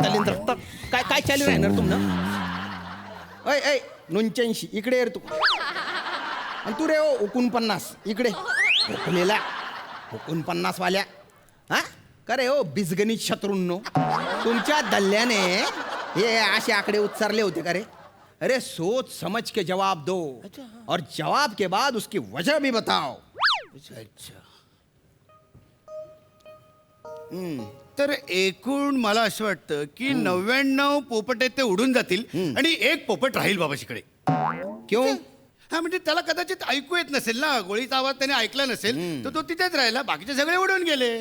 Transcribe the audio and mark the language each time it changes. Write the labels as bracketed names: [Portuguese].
[Marathi] तलिंद्र काय काय चालू राहणार तुमनं? ऐ ऐ 89 इकडे येर तू. आणि तू रे ओ 49 इकडे. हुकलेला 49 वाल्या. हा का रे ओ बिजगणित शत्रूंनो, तुमच्या दल्ल्याने हे असे आकडे उच्चारले होते का रे? [Hindi] अरे सोच समझ के जवाब दो और जवाब के बाद उसकी वजह भी बताओ. [Marathi] तर एकूण मला असं वाटतं की 99 पोपट आहेत ते उडून जातील आणि एक पोपट राहील बाबाशीकडे. [Hindi] क्यों? [Marathi] हा म्हणजे त्याला कदाचित ऐकू येत नसेल ना, गोळीचा आवाज त्याने ऐकला नसेल, तर तो तिथेच राहिला, बाकीचे सगळे उडून गेले.